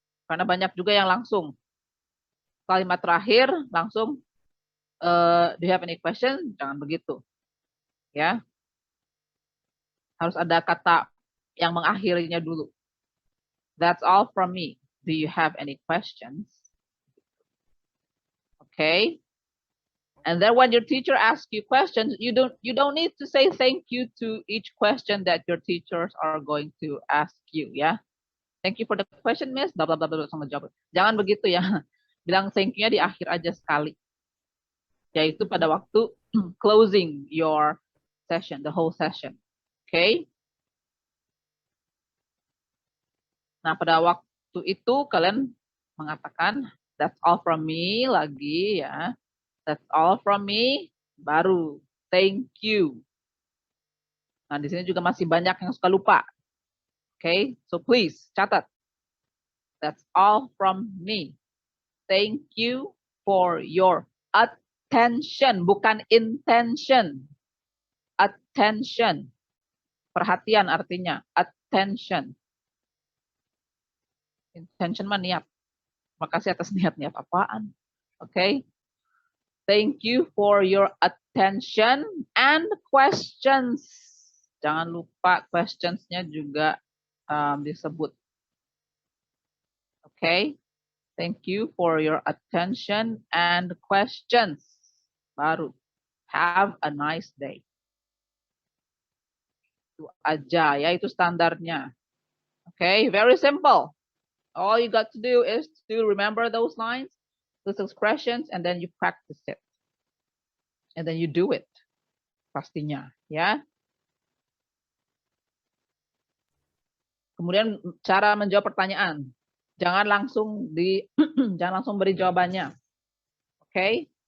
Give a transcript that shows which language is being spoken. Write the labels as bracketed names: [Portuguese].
[Indonesian] Karena banyak juga yang langsung. Kalimat terakhir langsung, [English] do you have any question? [Indonesian] Jangan begitu. Ya. Harus ada kata yang mengakhirinya dulu. [English] That's all from me. Do you have any questions? Okay. And then when your teacher asks you questions, you don't need to say thank you to each question that your teachers are going to ask you, ya. Thank you for the question, Miss. [Indonesian] Blah blah blah blah sama jawab. Jangan begitu ya. Bilang thank you-nya di akhir aja sekali. Yaitu pada waktu [English] closing your session, the whole session. Okay? [Indonesian] Nah, pada waktu itu kalian mengatakan [English] that's all from me [Indonesian] lagi ya. [English] That's all from me, baru thank you. [Indonesian] Nah, di sini juga masih banyak yang suka lupa. [English] Okay, so please catat. That's all from me. Thank you for your attention, [Indonesian] bukan [English] intention. [Indonesian] Attention. Perhatian artinya, attention. Intention mah niat. Makasih atas niat-niat apaan. Okay. [English] Thank you for your attention and questions. [Indonesian] Jangan lupa questions-nya juga disebut. Okay. [English] Thank you for your attention and questions. Baru. Have a nice day. [Indonesian] Itu aja ya, itu standarnya. [English] Okay, very simple. All you got to do is to remember those lines, those expressions, and then you practice it. And then you do it. [Indonesian] Pastinya, ya. Kemudian cara menjawab pertanyaan. Jangan langsung jangan langsung beri jawabannya. Okay?